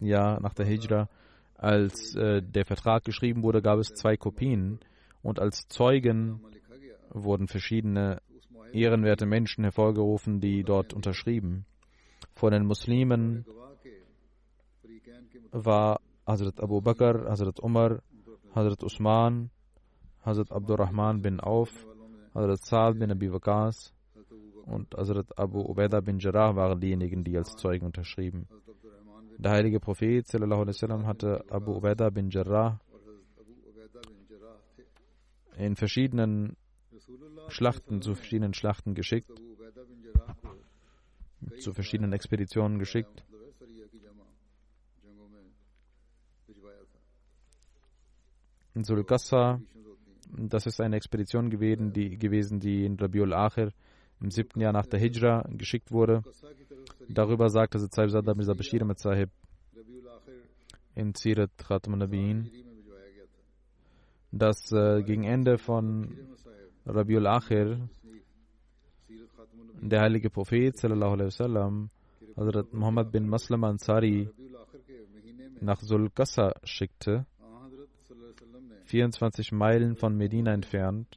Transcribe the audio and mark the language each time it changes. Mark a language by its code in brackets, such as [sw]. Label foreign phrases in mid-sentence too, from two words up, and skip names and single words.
[de] Jahr nach der Hijra, als der Vertrag geschrieben wurde, gab es 2 Kopien und als Zeugen wurden verschiedene ehrenwerte Menschen hervorgerufen, die dort unterschrieben. Von den Muslimen war Hazrat Abu Bakr, Hazrat Umar, Hazrat Usman, Hazrat Abdurrahman bin Auf, Hazrat Sa'd bin Abi Waqas und Hazrat Abu Ubaidah bin Jarrah waren diejenigen, die als Zeugen unterschrieben. Der heilige Prophet [ar] صلى الله عليه وسلم [de] hatte Abu Ubaidah bin Jarrah in verschiedenen Schlachten, zu verschiedenen Schlachten geschickt, zu verschiedenen Expeditionen geschickt. In Sul-Qassa, das ist eine Expedition gewesen, die in Rabiul Akhir im 7. Jahr nach der Hijra geschickt wurde. Darüber sagte Sayyid Sada Mirza Bashir Ahmad Sahib in Sirat Khatam an-Nabiyyin, dass gegen Ende von Rabiul Akhir der heilige Prophet [ar] صلى الله عليه وسلم [de] Hazrat Muhammad bin Maslama Ansari nach Sul-Qassa schickte, 24 Meilen von Medina entfernt.